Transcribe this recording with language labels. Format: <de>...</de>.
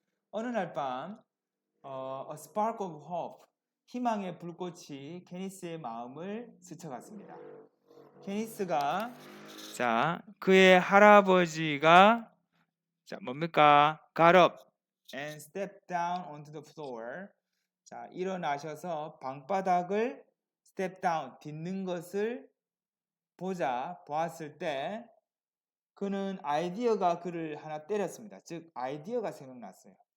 <ko>어느 날 밤,</ko> <en>a spark of hope,</en> <ko>희망의 불꽃이 케니스의 마음을 스쳐갔습니다. 케니스가 자, 그의 할아버지가 자, 뭡니까?</ko> <en>got up and stepped down onto the floor.</en> <ko>자, 일어나셔서 방바닥을 step down, 딛는 것을 보았을 때 그는 아이디어가 그를 하나 때렸습니다. 즉, 아이디어가 생각났어요.</ko>